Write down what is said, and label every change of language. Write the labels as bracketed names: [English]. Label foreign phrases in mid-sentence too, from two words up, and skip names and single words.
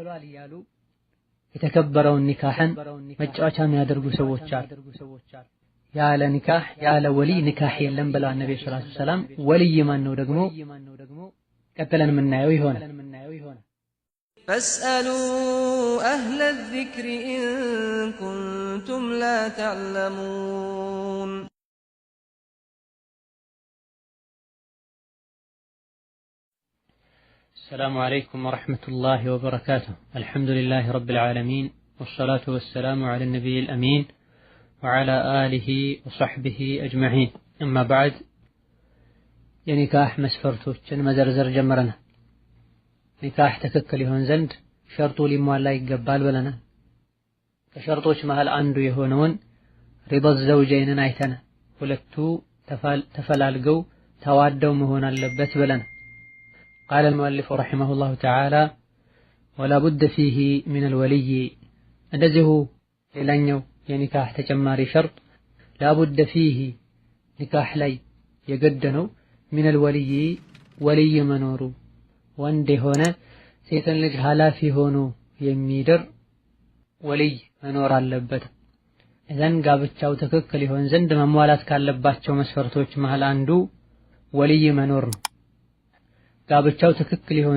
[Amharic] የተከበረውን ኒካህን መጫወቻ የሚያደርጉ ሰዎች አሉ። ያለ ኒካህ ያለ ወሊ ኒካህ የለም ብለዋል ነብዩ [Arabic] صلى الله عليه وسلم። [Amharic] ወልይ ማን ነው ደግሞ ቀጥለን የምናየው ይሆናል። [Arabic] فاسألوا أهل الذكر إن كنتم لا تعلمون። السلام عليكم ورحمة الله وبركاته. الحمد لله رب العالمين والصلاة والسلام على النبي الأمين وعلى آله وصحبه أجمعين. أما بعد [Amharic] የኒካህ መስፈርቶችን መዘርዘር ጀመረናል። ኒካህ ትክክል ይሆን ዘንድ ሸርጡ ሊሟላ ይገባል ብለናል። ከሸርጦች መሃል አንዱ የሆነውን [Arabic] رضا الزوجين [Amharic] አይተናል። ሁለቱ ተፈላልገው ተዋደው መሆን አለበት ብለናል። [Arabic] قال المؤلف رحمه الله تعالى ولا بد فيه من الولي [Amharic] እንደዚሁ ሌላኛው የኒካህ ተጨማሪ ሸርጥ [Arabic] لا بد فيه [Amharic] ኒካህ ላይ የግድ ነው [Arabic] من الولي [Amharic] ወልይ መኖሩ፣ ወንድ የሆነ ሴትን ልጅ ኃላፊ ሆኖ የሚድር ወልይ መኖር አለበት። እዘን ጋብቻው ትክክል ይሆን ዘንድ መሟላት ካለባቸው መስፈርቶች መሃል አንዱ ወልይ መኖር ነው። ጋብቻው ትክክል ይሆን